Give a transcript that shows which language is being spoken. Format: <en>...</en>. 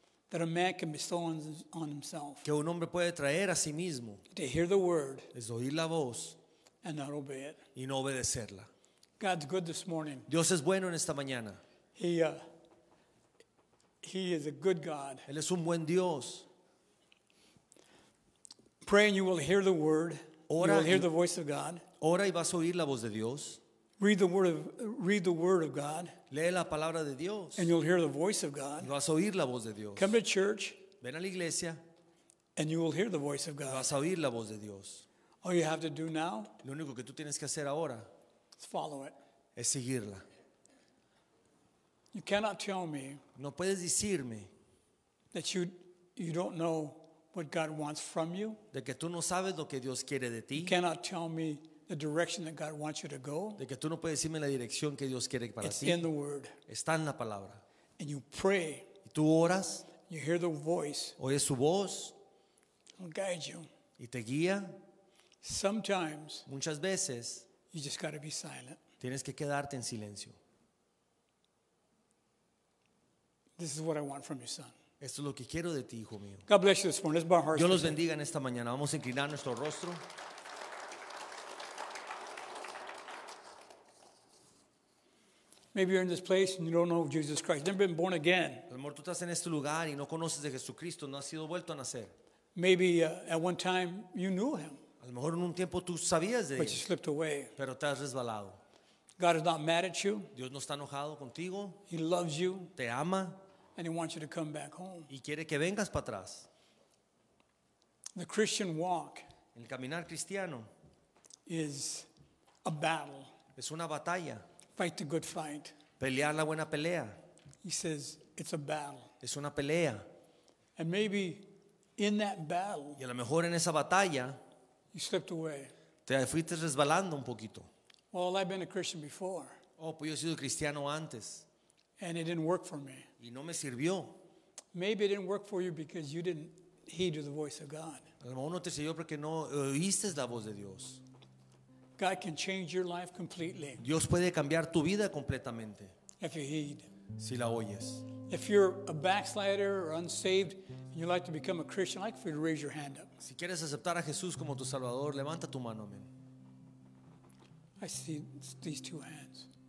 <en>that a man can bestow on himself.</en> <es>que un hombre puede traer a sí mismo</es> <en>To hear the Word</en> <es>es oír la voz</es> <en>and not obey it.</en> <es>y no obedecerla.</es> <en>God's good this morning.</en> <es>Dios es bueno en esta mañana.</es> <en>He is a good God.</en> <es>Él es un buen Dios.</es> <en>Pray and you will hear the Word. You</en> <es>Ora</es> <en>will hear</en> <es>y-</es> <en>the voice of God.</en> <es>Ora y vas a oír la voz de Dios.</es> <en>Read the Word of God,</en> <es>Lee la palabra de Dios</es> <en>and you'll hear the voice of</en> <es>y</es> <en>God.</en> <es>vas a oír la voz de Dios.</es> <en>Come to church,</en> <es>Ven a la iglesia</es> <en>and you will hear the voice of</en> <es>y</es> <en>God.</en> <es>vas a oír la voz de Dios.</es> <en>All you have to do now</en> <es>Lo único que tú tienes que hacer ahora</es> <en>is follow it.</en> <es>es seguirla.</es> <en>You cannot tell me</en> <es>No puedes decirme</es> <en>that you don't know what God wants from you.</en> <es>de que tú no sabes lo que Dios quiere de</es> <en>You</en> <es>ti,</es> <en>cannot tell me the direction that God wants you to go.</en> <es>de que tú no puedes decirme la dirección que Dios quiere para</es> <en>It's</en> <es>ti.</es> <en>in the Word.</en> <es>Está en la palabra.</es> <en>And you pray,</en> <es>Y tú oras,</es> <en>you hear the voice,</en> <es>oyes su voz</es> <en>it'll guide you.</en> <es>y te guía.</es> <en>Sometimes</en> <es>Muchas veces</es> <en>you just got to be silent.</en> <es>tienes que quedarte en silencio.</es> <en>This is what I want from you, son.</en> <es>Esto es lo que quiero de ti, hijo mío.</es> <en>God bless you this morning. Let's bow our hearts.</en> <es>Dios</es> <en>for</en> <es>los</es> <en>a second.</en> <es>bendiga en esta mañana. Vamos a inclinar nuestro rostro.</es> <en>Maybe you're in this place and you don't know Jesus Christ. Never been born again.</en> <es>A lo mejor tú estás en este lugar y no conoces de Jesucristo, no has sido vuelto a nacer.</es> <en>Maybe at one time you knew him,</en> <es>A lo mejor en un tiempo tú sabías de</es> <en>but you</en> <es>él,</es> <en>slipped away.</en> <es>pero te has resbalado.</es> <en>God is not mad at you.</en> <es>Dios no está enojado contigo,</es> <en>He loves you,</en> <es>te ama</es> <en>and He wants you to come back home.</en> <es>y quiere que vengas para atrás.</es> <en>The Christian walk</en> <es>El caminar cristiano</es> <en>is a battle.</en> <es>es una batalla.</es> <en>Fight the good fight.</en> <es>Pelear la buena pelea</es> <en>He says it's a battle.</en> <es>es una pelea.</es> <en>And maybe in that battle,</en> <es>Y a lo mejor en esa batalla</es> <en>you slipped away.</en> <es>te fuiste resbalando un poquito.</es> <en>Well, I've been a Christian before,</en> <es>Oh, pues yo he sido cristiano antes</es> <en>and it didn't work for me.</en> <es>y no me sirvió.</es> <en>Maybe it didn't work for you because you didn't heed to the voice of God.</en> <es>A lo mejor no te sirvió porque no oíste la voz de Dios.</es> <en>God can change your life completely</en> <es>Dios puede cambiar tu vida completamente</es> <en>if you heed.</en> <es>si la oyes.</es> <en>If you're a backslider or unsaved and you'd like to become a Christian, I'd like for you to raise your hand up.</en> <es>Si quieres aceptar a Jesús como tu Salvador, levanta tu mano, amén.</es> <en>I see these two hands.</en>